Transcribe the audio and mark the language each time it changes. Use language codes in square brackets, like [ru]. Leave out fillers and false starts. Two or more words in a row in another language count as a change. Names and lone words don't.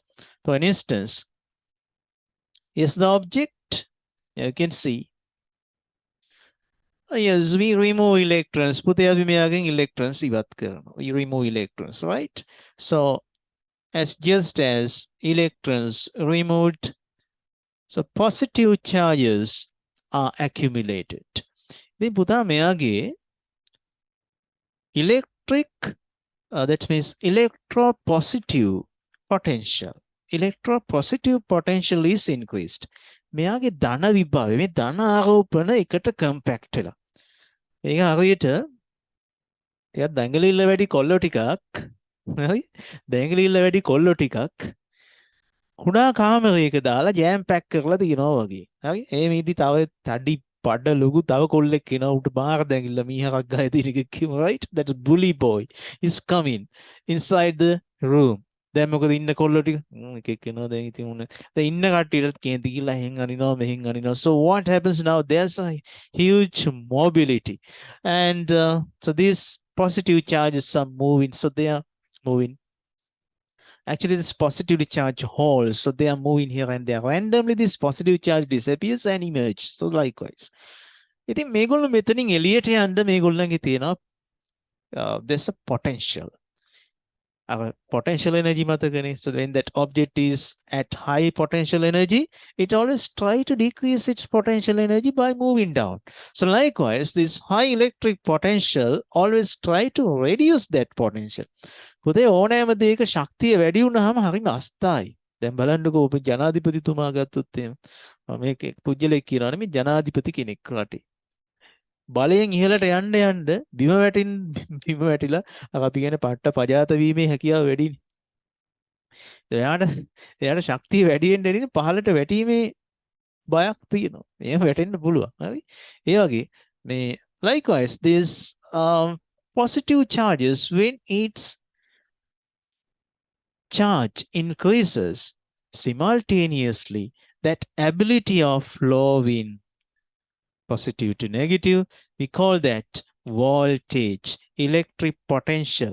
[en] For an instance, is the object, you can see, yes, we remove electrons, electrons, we remove electrons, right? So, just as electrons removed, so positive charges are accumulated. Then [si] පුතා මෙයාගේ [en] electric, that means electropositive potential. Electropositive potential is increased. [si] මෙයාගේ ධන විභව මේ ධන ආරෝපණ එකට කම්පැක්ට් වෙලා. ඒක හරියට ටිකක් දඟලිල්ල වැඩි කොල්ලෝ ටිකක් හරි දඟලිල්ල වැඩි කොල්ලෝ ටිකක් කුඩා කාමරයක දාලා ජෑම් පැක් කරලා තියනවා වගේ. හරි? ඒ මේදි තව තඩි පඩ ලොකු තව කොල්ලෙක් එනවා උට බාර දැඟිල්ල මීහරක් ගහේ තියෙන එක කිව්ව right? [en] That's bully boy is coming inside the room. [si] දැන් මොකද ඉන්න කොල්ලෝ ටික එකෙක් එනවා දැන් ඉතින් උන දැන් ඉන්න කට්ටියට කේන්ති ගිහලා එහෙන් අනිනවා මෙහෙන් අනිනවා. [en] So what happens now? There's a huge mobility and so these positive charges are moving, so they are moving. Actually, this positively charged holes, so they are moving here and there. Randomly, this positive charge disappears and emerges. So likewise. [si] ඉතින් මේගොල්ලෝ මෙතනින් එළියට යන්න මේගොල්ලන්ගේ තියෙනවා [en] there's a potential. Our potential energy මතකනේ. So when that object is at high potential energy, it always try to decrease its potential energy by moving down. So likewise, this high electric potential always try to reduce that potential. [si] පුතේ ඕනෑම දෙයක ශක්තිය වැඩි වුණාම හරිම අස්ථායි. දැන් බලන්නකෝ ඔබ ජනාධිපතිතුමා ගත්තොත් එහෙම මේක පුජ්‍යලෙක් කියනවානේ මේ ජනාධිපති කෙනෙක් රටේ. බලයෙන් ඉහළට යන්න යන්න බිම වැටිලා අපි කියන්නේ පට්ට පජාත වීමේ හැකියාව වැඩිනේ. එයාට ශක්තිය වැඩි වෙන්න පහළට වැටීමේ බයක් තියෙනවා. එහෙම වැටෙන්න පුළුවන්. හරි? ඒ වගේ මේ [en] likewise this positive charges when its charge increases simultaneously, that ability of flowing positive to negative, we call that voltage, electric potential.